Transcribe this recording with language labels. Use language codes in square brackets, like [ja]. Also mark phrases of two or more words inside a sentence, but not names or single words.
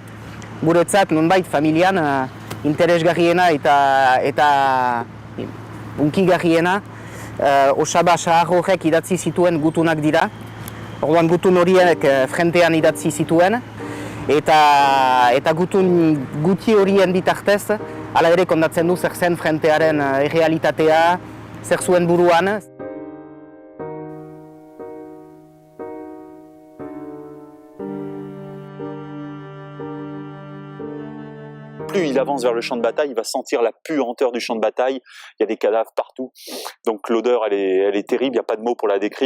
[eu] Guretzat nonbait familian interesgarriena eta unkigarriena osaba sahar horrek idatzi zituen gutunak dira. Orduan gutun horiek frentean idatzi zituen eta gutun guti horien bitartez hala ere kondatzen du zer zen frentearen errealitatea, zer zuen buruan. [fr] Plus il avance vers le champ de bataille, il va sentir la puanteur du champ de bataille. Il y a des cadavres partout, donc l'odeur elle est terrible, il n'y a pas de mots pour la décrire.